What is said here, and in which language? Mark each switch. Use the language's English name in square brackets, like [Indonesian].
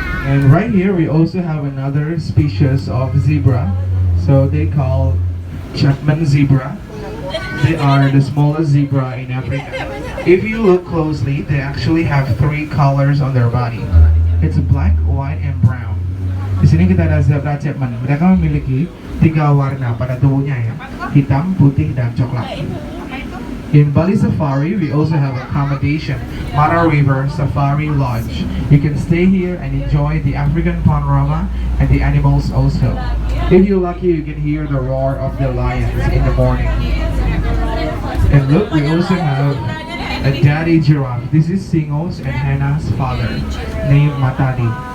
[English] And right here we also have another species of zebra. So they call Chapman zebra. They are the smallest zebra in Africa. If you look closely, they actually have 3 colors on their body. It's black, white, and brown. [Indonesian] Di sini kita ada zebra Chapman. Mereka memiliki 3 warna pada tubuhnya ya, hitam, putih, dan coklat. [English] In Bali Safari, we also have accommodation, Mara River Safari Lodge. You can stay here and enjoy the African panorama and the animals also. If you're lucky, you can hear the roar of the lions in the morning. And look, we also have a daddy giraffe. This is Singo's and Hannah's father, named Matadi.